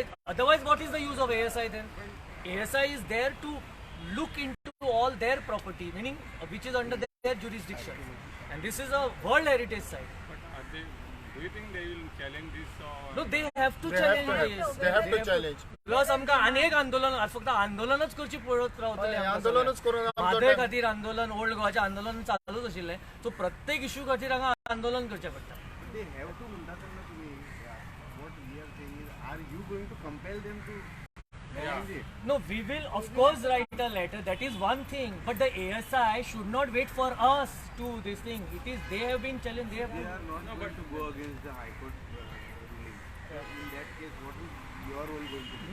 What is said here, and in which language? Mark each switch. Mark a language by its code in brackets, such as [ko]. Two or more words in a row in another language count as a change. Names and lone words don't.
[en] Otherwise, what is the use of ASI then? ASI is there to look into all their property, meaning which is under their jurisdiction. And this is a World Heritage Site. But are they? Do you think they will challenge this or? No, they have to They have challenge to, this. they have to challenge. [kok] प्लस आमकां अनेक आंदोलन फक्त आंदोलनच करची पडत रावतले हय, आंदोलनच करून आमचो म्हादय time. खातीर आंदोलन ओल्ड गोवाचें आंदोलन चालूच आशिल्लें सो प्रत्येक इश्यू खातीर हांगा आंदोलन करचें पडटा [en] They have to [kok] म्हणटा तेन्ना तुमी [en] what we are saying is are you going to compel them to challenge it? No, we will of course write a letter, that is one thing, but the ASI should not wait for us to this thing. It is they have been challenged, they have They been, are not going to go against the High Court ruling. In that case, what is your role going to be?